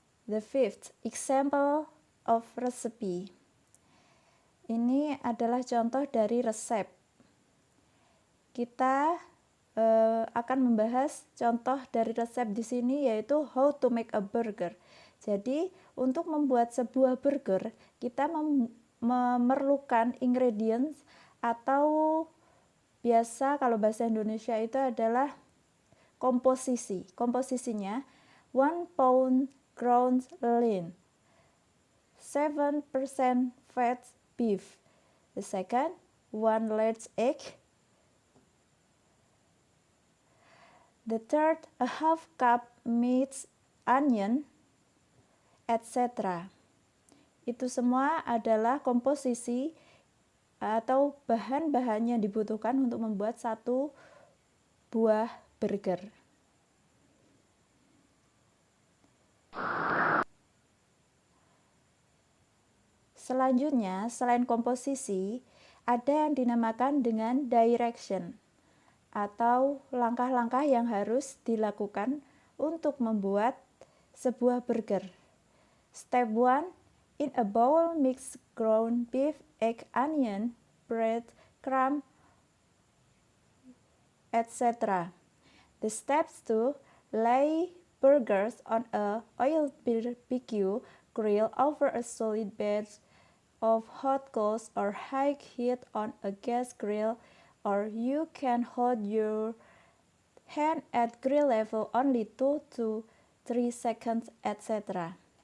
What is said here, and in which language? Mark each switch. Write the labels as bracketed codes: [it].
[en] The fifth example of recipe. [id] Ini adalah contoh dari resep. Kita akan membahas contoh dari resep di sini, yaitu [en] how to make a burger. [id] Jadi, untuk membuat sebuah burger, kita memerlukan ingredients atau biasa kalau bahasa Indonesia itu adalah komposisi. Komposisinya [en] 1 pound ground lean, 7% fat beef. The second, 1 large egg. The third, a half cup minced onion, etc. [id] Itu semua adalah komposisi atau bahan-bahan yang dibutuhkan untuk membuat satu buah burger. Selanjutnya, selain komposisi, ada yang dinamakan dengan direction atau langkah-langkah yang harus dilakukan untuk membuat sebuah burger. [en] Step 1, in a bowl mix ground beef, egg, onion, bread, crumb, etc. The steps 2, lay burgers on a oil barbecue grill over a solid bed of hot coals or high heat on a gas grill, or you can hold your hand at grill level only 2 to 3 seconds, etc.